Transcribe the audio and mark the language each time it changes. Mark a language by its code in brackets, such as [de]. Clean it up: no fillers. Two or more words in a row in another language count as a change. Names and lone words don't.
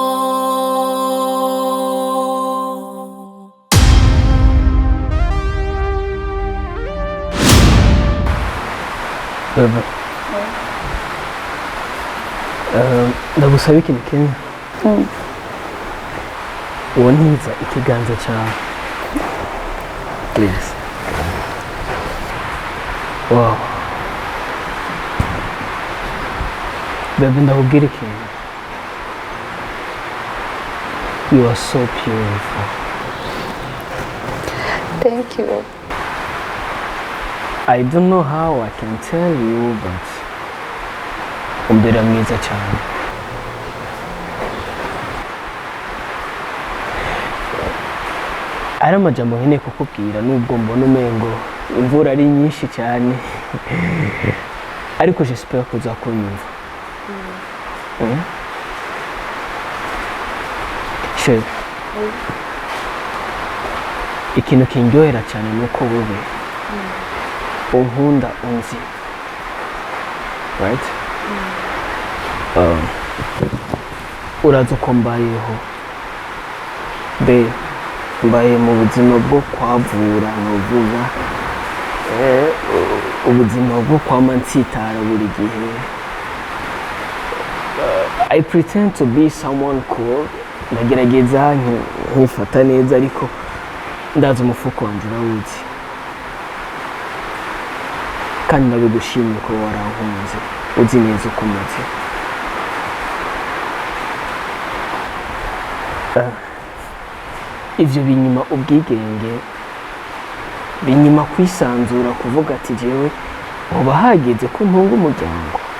[rn] ndagusaba ikintu kimwe uwo ntiza ikiganza cyawe please. [en] Wow baby [rn] ndakubwira ikintu [en] you are so beautiful. Thank you. I don't know how I can tell you, but [rn] umbera mwiza cyane. Ari amajambo nkeneye kukubwira nubwo mbona umengo imvura ari nyinshi cyane ariko j'espère ko uzakunyumva. she ikintu kindyohera cyane nuko wowe unkunda unzi, [en] right? [rn] Urazi uko mbayeho be, mbaye mu buzima bwo kwavura novuga ubuzima bwo kwama nsitara buri gihe. [en] I pretend to be someone cool, [rn] ndagerageza nkifata neza, ariko ndazi umufuko wanje urawuzi, kandi ndabigushimye ko warankunze, uzi neza uko maze. Ivyo binyima ubwigenge, binyima kwisanzura kuvuga ati jewe hoba hageze ko ntunga umuryango.